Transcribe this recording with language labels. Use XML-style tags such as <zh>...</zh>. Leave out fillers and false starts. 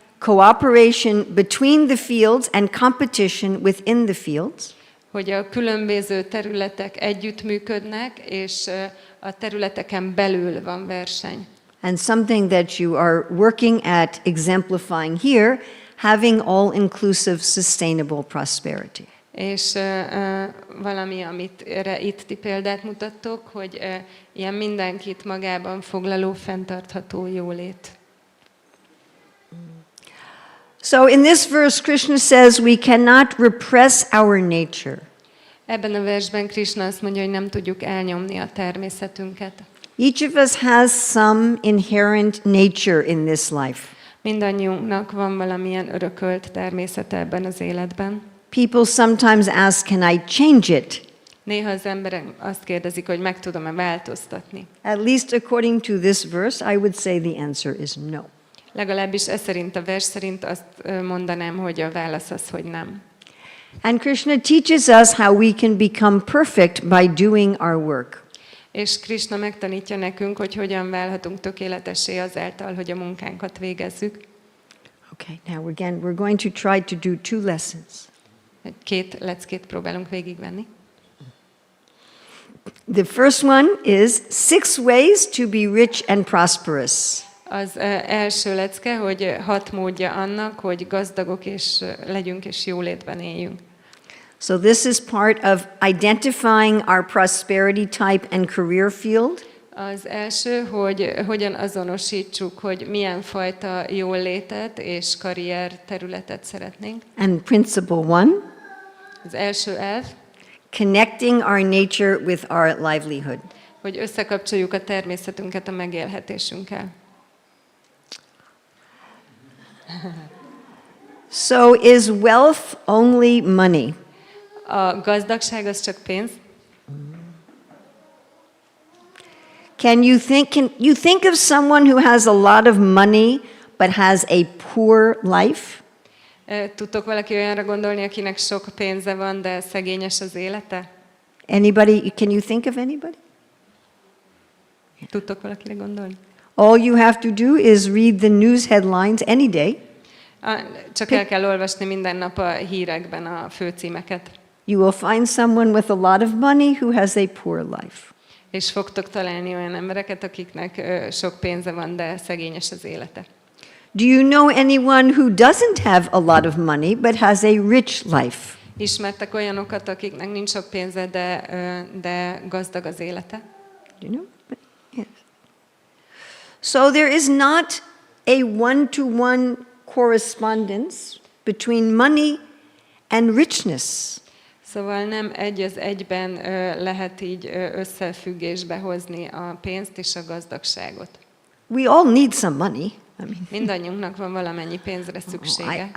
<en>cooperation between the fields and competition within the fields,</en> <hu>hogy a különböző területek együttműködnek, és a területeken belül van verseny.</hu> <en>and something that you are working at exemplifying here, having all-inclusive sustainable prosperity.</en> <hu>És valami, amit itt ti példát mutattok, hogy ilyen mindenkit magában foglaló, fenntartható jólét.</hu> <en>So in this verse, Krishna says we cannot repress our nature.</en> <hu>Ebben a versben Krishna azt mondja, hogy nem tudjuk elnyomni a természetünket.</hu> <en>Each of us has some inherent nature in this life.</en> <hu>Mindannyiunknak van valamilyen örökölt természete ebben az életben.</hu> <en>People sometimes ask, can I change it?</en> <hu>Néha az emberek azt kérdezik, hogy meg tudom-e változtatni.</hu> <en>At least according to this verse, I would say the answer is no.</en> <hu>Legalábbis ez szerint, a vers szerint azt mondanám, hogy a válasz az, hogy nem.</hu> <en>And Krishna teaches us how we can become perfect by doing our work.</en> <hu>És Krishna megtanítja nekünk, hogy hogyan válhatunk tökéletessé azáltal, hogy a munkánkat végezzük.</hu> <en>Okay, now again, we're going to try to do 2 lessons.</en> <hu>2 leckét próbálunk végigvenni.</hu> <en>The first one is 6 ways to be rich and prosperous.</en> <hu>Az első lecke, hogy 6 módja annak, hogy gazdagok és legyünk és jólétben éljünk.</hu> <en>So this is part of identifying our prosperity type and career field.</en> <hu>Az első, hogy hogyan azonosítsuk, hogy milyen fajta jólétet és karrier területet szeretnénk.</hu> <en>And principle 1,</en> <hu>Az első elv,</hu> <en>connecting our nature with our livelihood.</en> <hu>hogy összekapcsoljuk a természetünket a megélhetésünkkel.</hu> <en>So is wealth only money?</en> <hu>A gazdagság az csak pénz.</hu> <en>Can you think of someone who has a lot of money but has a poor life?</en> <hu>Tudtok valaki olyanra gondolni, akinek sok pénze van, de szegényes az élete?</hu> <en>Anybody? Can you think of anybody?</en> <hu>Tudtok valakire gondolni?</hu> <en>All you have to do is read the news headlines any day.</en> <hu>Csak el kell olvasni minden nap a hírekben a főcímeket.</hu> <en>You will find someone with a lot of money who has a poor life.</en> <hu>És fogtok találni olyan embereket, akiknek sok pénze van, de szegényes az élete.</hu> <en>Do you know anyone who doesn't have a lot of money but has a rich life?</en> <hu>Ismertek olyanokat, akiknek nincs sok pénze, de gazdag az élete?</hu> <en>You know? Yes. So there is not a one-to-one correspondence between money and richness.</en> <hu>Szóval nem egy az egyben lehet így összefüggésbe hozni a pénzt és a gazdagságot.</hu> <en>We all need some money.</en> <hu>Mindannyiunknak van valamennyi pénzre szüksége.</hu>